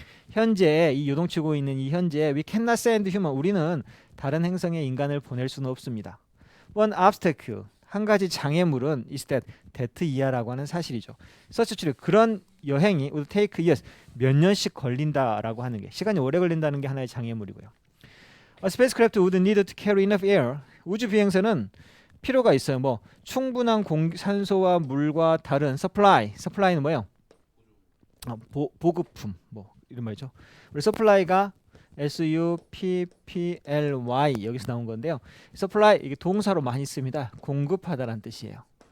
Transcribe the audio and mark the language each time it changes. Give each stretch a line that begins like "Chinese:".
Korean: 현재 이 요동치고 있는 이 현재
English: we cannot send human
Korean: 우리는 다른 행성에 인간을 보낼 수는 없습니다. One obstacle 한 가지 장애물은 is that 이하라고 하는 사실이죠. such 그런 여행이
English: would take years
Korean: 몇 년씩 걸린다라고 하는 게 시간이 오래 걸린다는 게 하나의 장애물이고요.
English: A spacecraft would need to carry enough air
Korean: 우주 비행선은 필요가 있어요. 뭐 충분한 산소와 물과 다른 supply는 뭐예요? 보급품 뭐 이런 말이죠. 우리 supply가 supply 여기서 나온 건데요. supply 이게 동사로 많이 씁니다. 공급하다라는 뜻이에요.